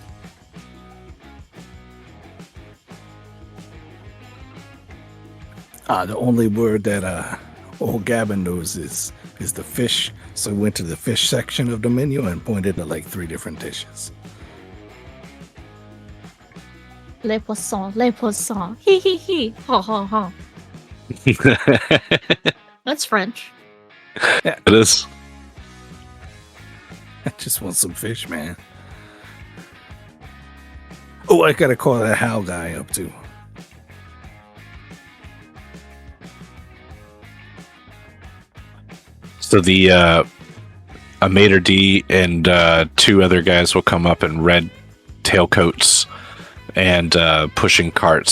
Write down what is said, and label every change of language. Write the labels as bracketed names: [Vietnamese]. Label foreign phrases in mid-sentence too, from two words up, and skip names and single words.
[English] The only word that old Gavin knows is the fish. So we went to the fish section of the menu and pointed at like 3 different dishes. [French] Les poissons, les poissons. Hee hee hee. Ha ha ha. [English] That's French. It is. I just want some fish, man. Oh, I gotta call that Hal guy up too. So the a maitre d and 2 other guys will come up in red tailcoats and pushing carts.